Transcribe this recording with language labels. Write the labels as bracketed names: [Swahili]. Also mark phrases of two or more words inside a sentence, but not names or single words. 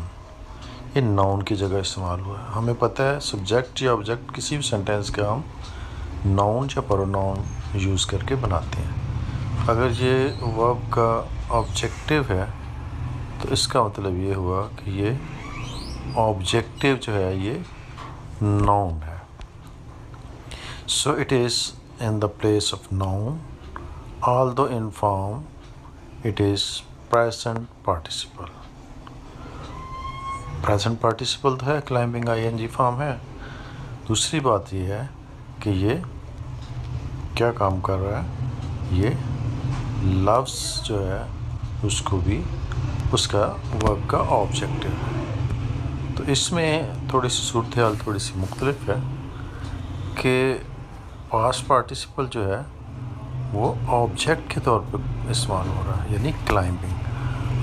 [Urdu] یہ ناؤن کی جگہ استعمال ہوا ہے. ہمیں پتہ ہے سبجیکٹ یا آبجیکٹ کسی بھی سینٹینس کا ہم ناؤن یا پروناؤن یوز کر کے بناتے ہیں. اگر یہ ورب کا آبجیکٹیو ہے تو اس کا مطلب یہ ہوا کہ یہ آبجیکٹیو جو ہے یہ ناؤن ہے. [English] So it is in the place of noun although in form it is present participle. present participle [Urdu] تو ہے [English] climbing ing [Urdu] فارم ہے. دوسری بات یہ ہے کہ یہ کیا کام کر رہا ہے یہ لفظ جو ہے اس کو بھی اس کا ورب کا آبجیکٹیو ہے. تو اس میں تھوڑی سی صورتحال تھوڑی سی مختلف ہے کہ [English] past participle [Urdu] جو ہے وہ آبجیکٹ کے طور پہ استعمال ہو رہا ہے یعنی کلائمبنگ.